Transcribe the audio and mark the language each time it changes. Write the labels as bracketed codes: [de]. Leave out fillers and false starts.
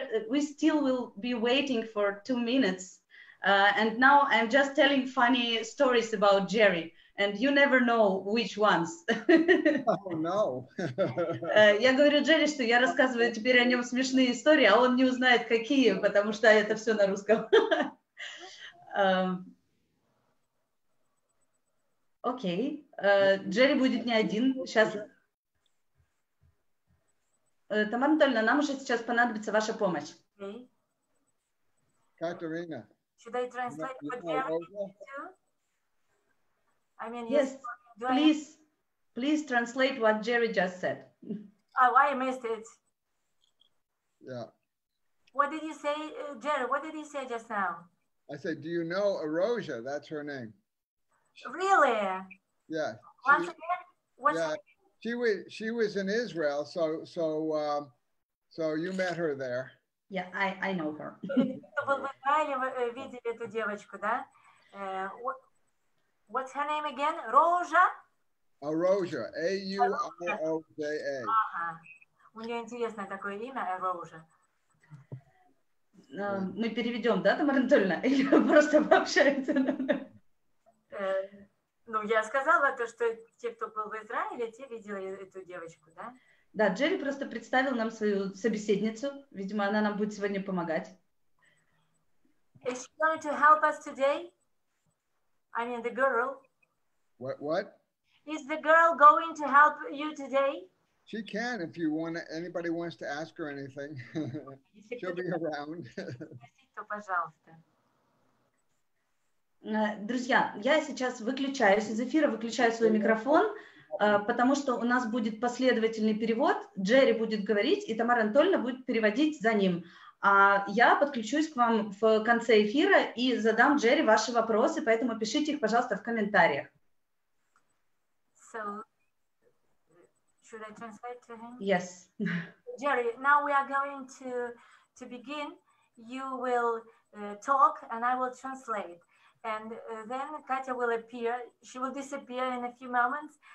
[en] We still will be waiting for 2 minutes. And now I'm just telling funny stories about Jerrі. And you never know which ones. Oh, no. [ru] Я говорю Джеррі, что я рассказываю теперь о нем смешные истории, а он не узнает, какие, потому что это все на русском. Окей. Джеррі будет не один. Сейчас. Тамара Анатольевна, нам уже сейчас понадобится ваша помощь. Катерина. [en] Should I translate for Jerry too? I mean, yes, please. Please translate what Jerry just said. Oh, I missed it. Yeah. What did you say, Jerry? What did you say just now? I said, do you know Erosia? That's her name. Really? Yeah. Once again? What's Yeah. She was in Israel, so you met her there. Yeah, I know her. [ru] Кто был в Израиле, вы видели эту девочку, да? [en] What's her name again? Roja? Erosia, A-U-R-O-J-A. [ru] Ага. У нее интересное такое имя, Roja. Мы переведем, да, Тамара Анатольевна? Или вы просто пообщаетесь? Ну, я сказала то, что те, кто был в Израиле, те видели эту девочку, да? Да, Джерри просто представил нам свою собеседницу. Видимо, она нам будет сегодня помогать. [en] Is she going to help us today? I mean, the girl. What? Is the girl going to help you today? She can if you want. Anybody wants to ask her anything. She'll be around. [ru] Пожалуйста. Друзья, я сейчас выключаюсь из эфира, выключаю свой микрофон, потому что у нас будет последовательный перевод. Джерри будет говорить, и Тамара Анатольевна будет переводить за ним. А я подключусь к вам в конце эфира и задам Джерри ваши вопросы, поэтому пишите их, пожалуйста, в комментариях. [en] So, should I translate to him? Yes. Jerry, now we are going to begin. You will talk and I will translate. And then Katya will appear. She will disappear in a few moments.